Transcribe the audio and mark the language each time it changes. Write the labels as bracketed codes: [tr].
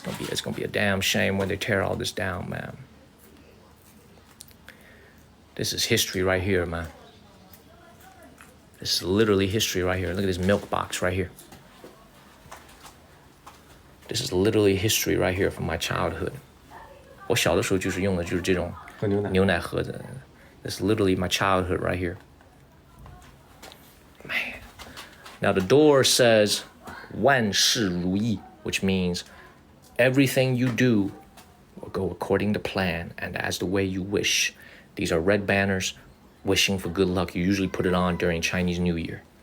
[en] It's gonna be a damn shame when they tear all this down, man. This is history right here, man. This is literally history right here. Look at this milk box right here. This is literally history right here from my childhood. [zh] 我小的时候就是用的就是这种牛奶盒子. [en] This is literally my childhood right here. Man. Now the door says 万事如意, which means everything you do will go according to plan and as the way you wish. These are red banners wishing for good luck. You usually put it on during Chinese New Year.